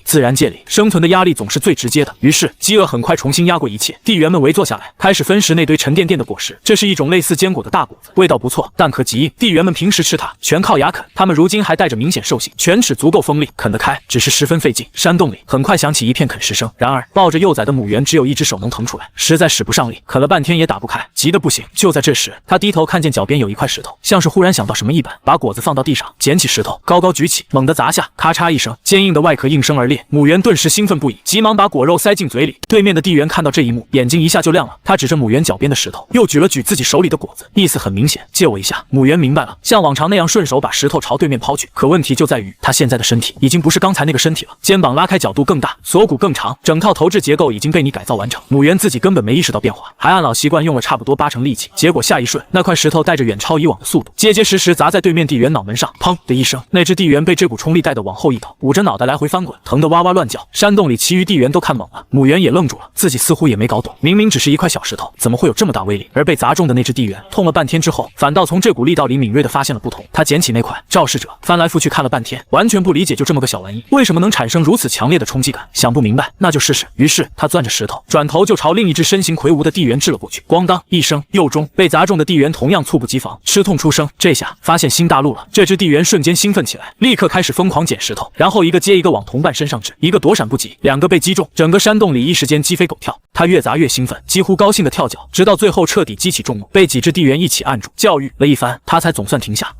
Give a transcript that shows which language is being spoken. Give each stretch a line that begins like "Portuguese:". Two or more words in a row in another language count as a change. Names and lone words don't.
Chinese: 自然界裡生存的壓力總是最直接的，於是飢餓很快重新壓過一切。地緣們圍坐下來，開始分食那堆沉甸甸的果實。這是一種類似堅果的大果子，味道不錯，但可極硬。地緣們平時吃它全靠牙啃，他們如今還帶着明顯獸性，犬齒足夠鋒利，啃得開，只是十分費勁。山洞裡很快響起一片啃食聲，然而抱着幼崽的母猿只有一隻手能騰出來，實在使不上力，啃了半天也打不開，急得不行。就在這時，他低頭看見腳邊有一塊石頭，像是忽然想到什麼一般，把果子放到地上，撿起石頭高高舉起，猛地砸下，咔嚓一聲，堅硬的外殼应聲而裂。母猿頓時興奮不已，急忙把果肉塞進嘴裡。對面的地緣看到這一幕，眼睛一下就亮了，他指着母猿腳邊的石頭，又舉了舉自己手裡的果子，意思很明顯，借我一下。母猿明白了，像往常那樣順手把石頭朝对面拋去。可問題就在於，他現在的身體已經不是剛才那個身體了，肩膀拉開角度更大，鎖骨更長，整套頭質結構已經被你改造完成。母猿自己根本沒意識到變化，還按老習慣用了差不多80%力氣，結果下一瞬，那塊石頭帶着遠超以往的速度，結結實實砸在對面地緣腦門上，砰的一聲，那只地緣被這股衝力帶得往後一倒，捂着腦袋來回翻滾，疼得哇哇亂叫。山洞裡其餘地緣都看懵了，母猿也愣住了，自己似乎也沒搞懂，明明只是一塊小石頭，怎麼會有這麼大威力？而被砸中的那只地緣痛了半天之後，反倒從這股力道裡敏銳地發現了不同。他撿起那塊肇事者，翻來覆去看了半天，完全不理解，就這麼個小玩意為什麼能產生如此強烈的衝擊感？想不明白，那就試試。於是他攥着石頭，轉頭就朝另一只身形魁梧的地緣掷了過去。咣當一聲，又中，被砸中的地緣同樣猝不及防，吃痛出聲。這下發現新大陸了，這只地緣瞬間興奮起來，立刻開始瘋狂撿石頭，然後一個接一個往同伴身上掷，一個躲閃不及，兩個被擊中，整個山洞裡一時間雞飛狗跳。他越砸越興奮，幾乎高興地跳腳，直到最後徹底激起眾怒，被幾只地緣一起按住，教育了一番，他才總算停下。